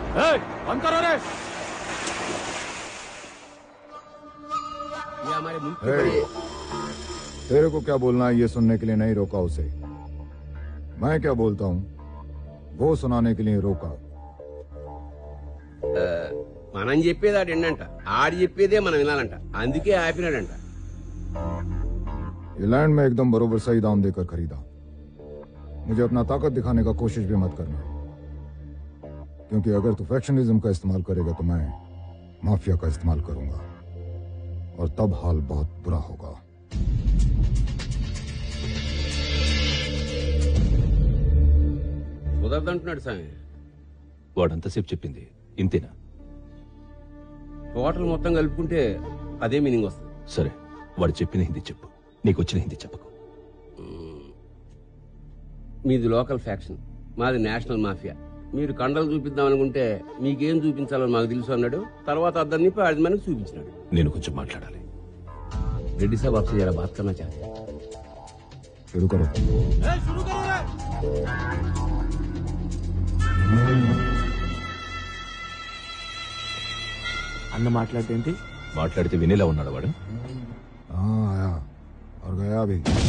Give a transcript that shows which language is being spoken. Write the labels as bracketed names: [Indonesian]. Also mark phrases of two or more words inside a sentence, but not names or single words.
[Hindi] बंद करो रे. ये हमारे मुल्क के बड़े. तेरे को क्या बोलना है ये सुनने के लिए नहीं रोका उसे. मैं क्या बोलता हूँ वो सुनाने के लिए रोका. [Telugu] మనం చెప్పేది ఆడు ఏంటంట, ఆడు చెప్పేదే మనం వినాలంట. అందుకే ఆపినాడంట. [Hindi] ये लैंड में एकदम बरोबर सही दाम देकर खरीदा. मुझे अपना ताकत दिखाने का कोशिश भी मत करना, क्योंकि अगर तू फैक्शनिज्म का इस्तेमाल करेगा तो मैं माफिया का इस्तेमाल करूंगा और तब हाल बहुत बुरा होगा. [Telugu] కుదరదంటున్నాడు స్వామి. వాడంతసేపు చెప్పింది ఇంతేనా? టోటల్ మొత్తం కలుపుకుంటే అదే మీనింగ్ వస్తుంది. సరే, వాడు చెప్పిన హిందీ చెప్పు, నీకు వచ్చిన హిందీ చెప్పకు. మీది లోకల్ ఫ్యాక్షన్, మాది నేషనల్ మాఫియా. మీరు కండలు చూపిద్దాం అనుకుంటే మీకేం చూపించాలో మాకు తెలుసు అన్నాడు. తర్వాత అద్దరు నింపి 5 మందికి చూపించినాడు. నేను కొంచెం మాట్లాడాలి. [Hindi] రెడ్డి సాబ్ आपसे जरा बात करना चाहते हैं. शुरू करो. [Telugu] అన్న మాట్లాడేంటి? మాట్లాడితే వినేలా ఉన్నాడు వాడు. [Hindi] हाँ आया और गया भी.